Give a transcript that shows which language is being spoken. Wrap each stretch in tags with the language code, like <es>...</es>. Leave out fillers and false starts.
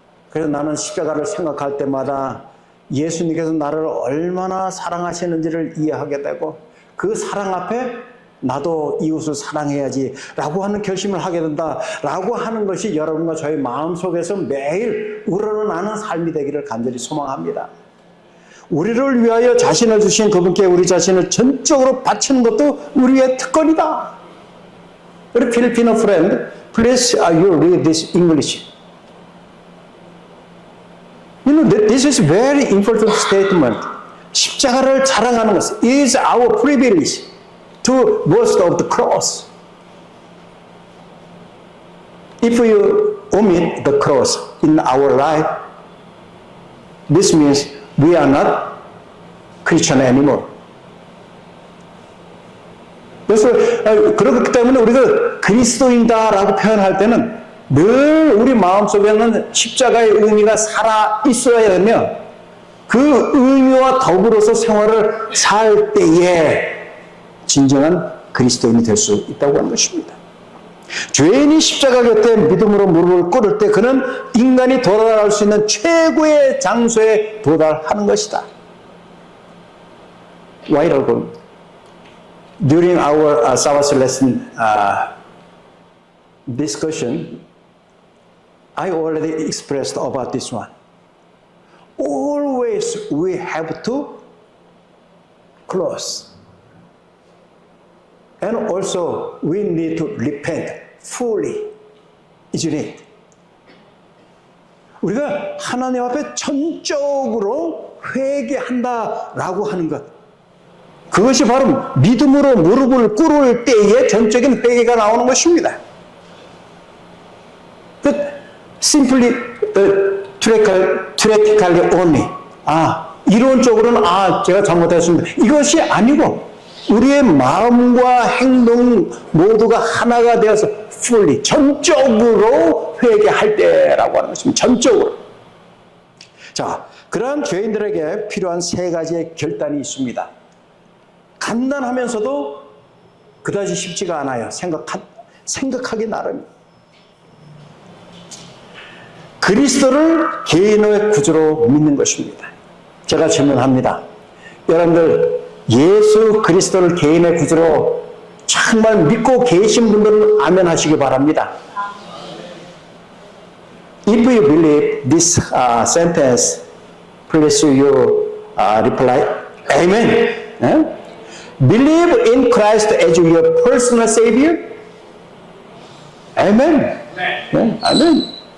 <ko>그래서 나는 십자가를 생각할 때마다 예수님께서 나를 얼마나 사랑하시는지를 이해하게 되고 그 사랑 앞에 나도 이웃을 사랑해야지 라고 하는 결심을 하게 된다 라고 하는 것이 여러분과 저의 마음속에서 매일 우러나는 삶이 되기를 간절히 소망합니다. 우리를 위하여 자신을 주신 그분께 우리 자신을 전적으로 바치는 것도 우리의 특권이다. 우리 필리핀어</ko> <en>friend, please you read this English. You know, this is very important statement.</en> <ko>십자가를 자랑하는 것은</ko> <en>is our privilege to boast of the cross. If you omit the cross in our life, this means we are not Christian anymore.</en> <ko>그래서 그렇기 때문에 우리가 그리스도인다라고 표현할 때는 늘 우리 마음속에는 십자가의 의미가 살아 있어야 되며 그 의미와 더불어서 생활을 살 때에 진정한 그리스도인이 될 수 있다고 하는 것입니다. 죄인이 십자가 곁에 믿음으로 무릎을 꿇을 때 그는 인간이 도달할 수 있는 최고의 장소에 도달하는 것이다.</ko> <en>Why? During our Sabbath lesson discussion, I already expressed about this one. Always we have to close. And also we need to repent fully. Isn't it?</en> <ko>우리가 하나님 앞에 전적으로 회개한다라고 하는 것. 그것이 바로 믿음으로 무릎을 꿇을 때에 전적인 회개가 나오는 것입니다.</ko> <en>Simply, theoretically only.</en> <ko>이론적으로는 제가 잘못했습니다. 이것이 아니고 우리의 마음과 행동 모두가 하나가 되어서 fully, 전적으로 회개할 때라고 하는 것입니다. 전적으로. 자, 그러한 죄인들에게 필요한 세 가지의 결단이 있습니다. 간단하면서도 그다지 쉽지가 않아요. 생각하기 나름입니다. 그리스도를 개인의 구주로 믿는 것입니다. 제가 질문합니다. 여러분들 예수 그리스도를 개인의 구주로 정말 믿고 계신 분들은 아멘 하시기 바랍니다.</ko> <en>If you believe this sentence, please you reply, Amen. Believe in Christ as your personal Savior? Amen. Amen.</en>